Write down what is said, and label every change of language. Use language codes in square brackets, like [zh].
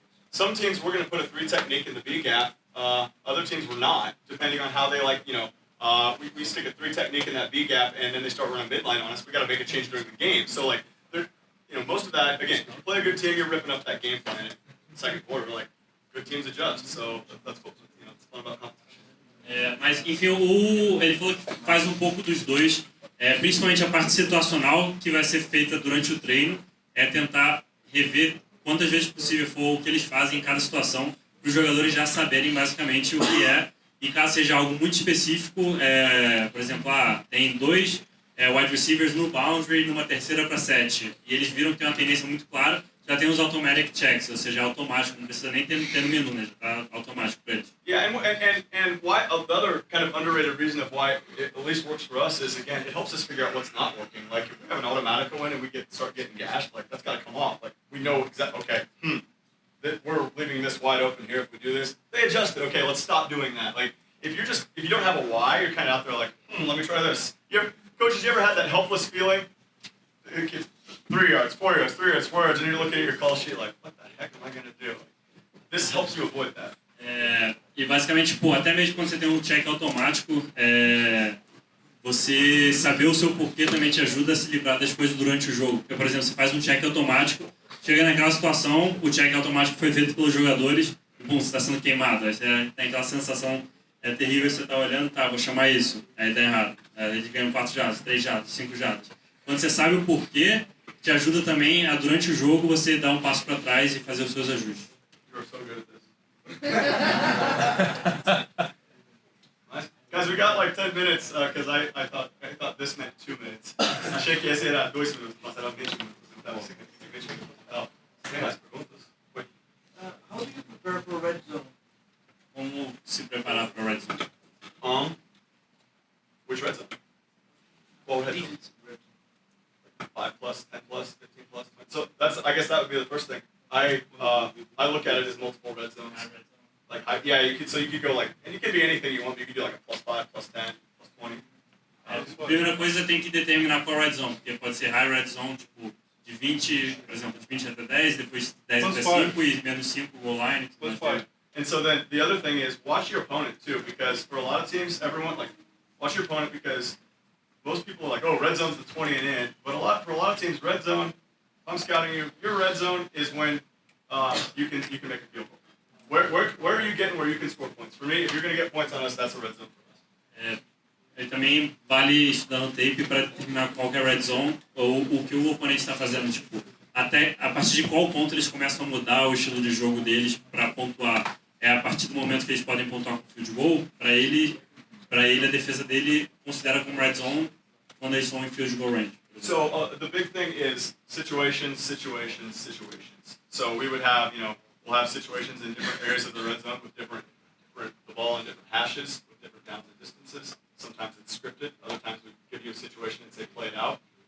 [en] Some teams we're going to put a 3 technique in the B gap. Other teams we're not, depending on how they we stick a 3 technique in that B gap, and then they start running midline on us. We got to make a change during the game. So most of that, again, if you play a good team, you're ripping up that game plan. In the second quarter, good teams adjust. So that's cool. It's fun about competition. [pt] Mas enfim, ele falou que faz um pouco dos dois, principalmente a parte situacional que vai ser feita durante o treino, tentar rever quantas vezes possível for o que eles fazem em cada situação, para os jogadores já saberem basicamente o que é, e caso seja algo muito específico, por exemplo, tem 2 wide receivers no boundary, numa 3ª para 7, e eles viram que tem uma tendência muito clara, já tem os automatic checks, ou seja, é automático, não precisa nem ter no menu, né? Já tá automático para eles. [en] Yeah, and why the other kind of underrated reason of why it at least works for us is, again, it helps us figure out what's not working. Like if we have an automatic one and we start getting gashed, like that's got to come off. Like we know exactly. Okay, that we're leaving this wide open here. If we do this, they adjust it. Okay, let's stop doing that. Like if you don't have a why, you're kind of out there like, let me try this. Coaches, you ever had that helpless feeling? 3 yards, 4 yards, 3 yards, 4 yards, and you're looking at your call sheet like, what the heck am I going to do? This helps you avoid that. [pt] E basicamente, pô, até mesmo quando você tem um check automático, você saber o seu porquê também te ajuda a se livrar das coisas durante o jogo. Porque, por exemplo, você faz um check automático, chega naquela situação, o check automático foi feito pelos jogadores, e bum, você está sendo queimado. Aí você tem aquela sensação terrível, você está olhando, tá, vou chamar isso, aí tá errado. Aí ele ganha 4 jardas, 3 jardas, 5 jardas. Quando você sabe o porquê, te ajuda também a, durante o jogo, você dar um passo para trás e fazer os seus ajustes. [en] You're so good at this. Nice. Guys, we got like 10 minutes because I thought this meant 2 minutes. [pt] Achei que esse era 2 minutos, mas era 20 minutos. Então, 20 minutos. Tem mais perguntas? Oi. [en] How do you prepare for red zone? [pt] Como se preparar para a red zone? [en] Which red zone? What red zone? 5 plus, 10 plus, 15 plus. So I guess that would be the first thing. I look at it as multiple red zones. Like you could go like, and you can be anything you want. But you could do like a +5, +10, +20. [pt] A primeira coisa tem que determinar qual red zone, porque pode ser high red zone, tipo de 20, por exemplo, de 20 até 10, depois 10 até 5 e menos 5 goal line. [en] And so then the other thing is watch your opponent too, because for a lot of teams, watch your opponent because most people are like, oh, red zone's the 20 and in, but for a lot of teams, red zone. I'm scouting you. Your red zone is when you can make a field goal. Where are you getting where you can score points? For me, if you're going to get points on us, that's a red zone for us. [pt] E também vale estudar no tape para determinar qual que é a red zone ou o que o oponente está fazendo. Tipo, até a partir de qual ponto eles começam a mudar o estilo de jogo deles para pontuar. É a partir do momento que eles podem pontuar com o field goal, para ele a defesa dele considera como red zone quando eles estão em field goal range. [en] So the big thing is situations. So we would have, we'll have situations in different areas of the red zone with different the ball in different hashes, with different downs and distances. Sometimes it's scripted. Other times we give you a situation and say play it out.